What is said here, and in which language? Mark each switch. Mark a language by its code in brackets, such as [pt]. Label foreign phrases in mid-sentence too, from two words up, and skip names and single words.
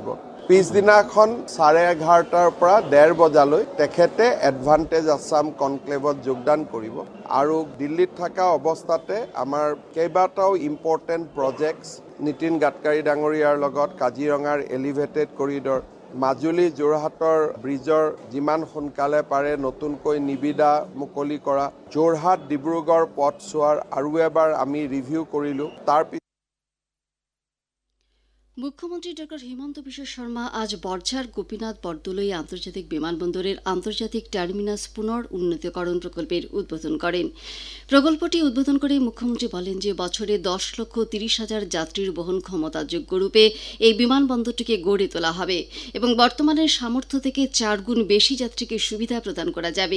[as] পিছদিনাখন 11:30 পৰা 1:30 বজালৈ তেখেতে এডভান্টেজ আছাম কনক্লেভত যোগদান কৰিব আৰু দিল্লীত থকা অৱস্থাতে আমাৰ কেইবাটাও [en] important projects [as] নীতিন গাডকাৰী ডাঙৰীয়াৰ লগত কাজিৰঙাৰ [en] elevated corridor, [as] মাজুলী যোৰহাটৰ ব্ৰিজৰ যিমান সোনকালে পাৰে নতুনকৈ নিবিদা মুকলি কৰা, যোৰহাট ডিব্ৰুগড় পথ চোৱাৰ আৰু এবাৰ আমি ৰিভিউ কৰিলোঁ। [bn] মুখ্যমন্ত্রী ড হিমন্ত বিশ্ব শর্মা আজ বর্ঝার গোপীনাথ বরদলৈ আন্তর্জাতিক বিমানবন্দরের আন্তর্জাতিক টার্মিনাস পুনর উন্নীতকরণ প্রকল্পের উদ্বোধন করেন। প্রকল্পটি উদ্বোধন করে মুখ্যমন্ত্রী বলেন যে বছরে 10,30,000 যাত্রীর বহন ক্ষমতাযোগ্য রূপে এই বিমানবন্দরটিকে গড়ে তোলা হবে এবং বর্তমানের সামর্থ্য থেকে 4 গুণ বেশি যাত্রীকে সুবিধা প্রদান করা যাবে।